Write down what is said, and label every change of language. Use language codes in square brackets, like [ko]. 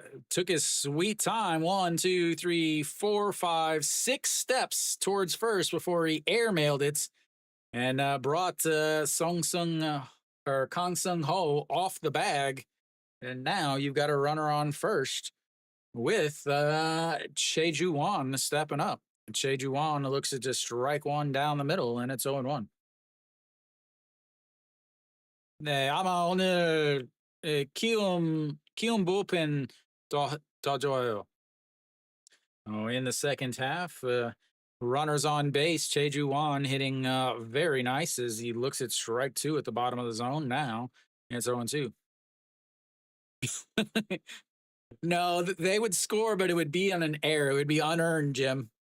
[en] Took his sweet time. 1, 2, 3, 4, 5, 6 steps towards first before he airmailed it, and brought Kang Sung Ho off the bag. And now you've got a runner on first with Cheju Won stepping up. Cheju Won looks to just strike one down the middle, and it's 0-1. [ko] 네, 아마 오늘 키움 부llpen 더 좋아요. [en] In the second half, runners on base, Cheju Won hitting very nice as he looks at strike 2 at the bottom of the zone. Now it's 0-2. No, they would score, but it would be on an error. It would be unearned, Jim.